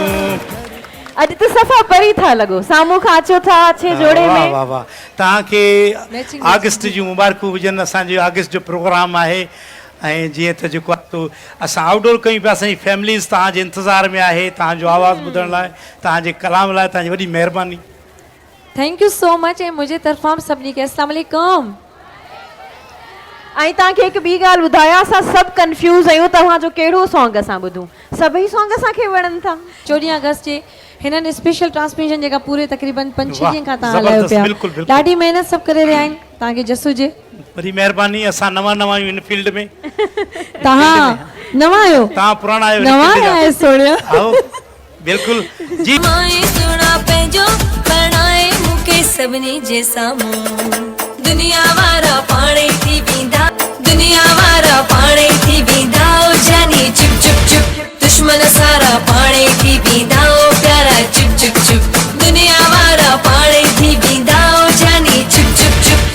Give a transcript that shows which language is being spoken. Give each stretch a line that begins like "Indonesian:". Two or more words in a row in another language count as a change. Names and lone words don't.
Sindhi: अॼु त सफ़ा परी था लॻो, साम्हूं खां अचो था अच्छे जोड़े वाह में। वाह वाह। तव्हांखे अगस्त जूं मुबारकूं हुजनि। असांजो अगस्त जो प्रोग्राम आहे ऐं जीअं त जेको आहे तो असां आउटडोर कयूं पिया। असांजी फैमिलीज़ तव्हांजे इंतज़ार में आहे, तव्हांजो आवाज़ु ॿुधण लाइ, तव्हांजे कलाम लाइ तव्हांजी वॾी महिरबानी।
English: Thank you so much.
Sindhi: ऐं मुंहिंजे तरफ़ां सभिनी खे
Arabic: السلام عليكم.
Sindhi: ऐं तव्हांखे हिकु ॿी ॻाल्हि ॿुधायां, असां सभु कंफ्यूज़ आहियूं तव्हांजो कहिड़ो सॉन्ग असां ॿुधूं। सभई सॉन्ग असांखे वणनि था। 14 अगस्त जे हिननि
English: special transmission
Sindhi: जेका पूरे तकरीबन 5-6 ॾींहं खां तव्हां हलायो पिया, ॾाढी महिनत सभु करे रहिया आहिनि। तव्हांखे जस हुजे, वॾी महिरबानी। असां नवां आहियूं हिन फील्ड में। तव्हां नवां आहियो, तव्हां पुराणा आहियो। नवां आहियो सोनिया। आओ बिल्कुल जी। माए सुना पंहिंजो बणाए मूंखे सभिनी जे साम्हूं। दुनिया वारा पाणे थी वेंदा, दुनिया वारा पाणे थी वेंदा, ओ जानी चुप चुप चुप। दुश्मन सारा पाणे थी वेंदा, ओ प्यारा चुप चुप चुप। दुनिया वारा पाणे थी वेंदा, ओ जानी चुप चुप चुप।